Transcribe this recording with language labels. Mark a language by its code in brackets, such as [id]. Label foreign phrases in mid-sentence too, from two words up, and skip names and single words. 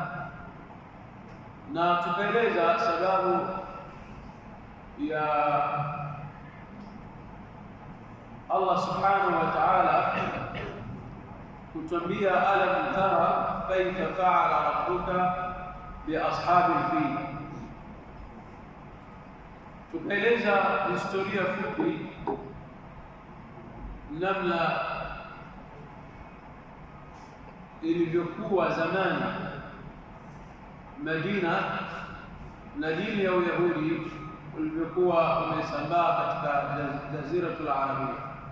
[sw] na tukaeleza sababu ya Allah [ar] سبحانه وتعالى [sw] kutuambia [ar] ألم تر كيف فعل ربك بأصحاب الفيل. [sw] Tukaeleza historia fupi namna ilivyokuwa zamani Madina na dini ya Uyahudi ulivyokuwa umesambaa katika jaziratul Arabia,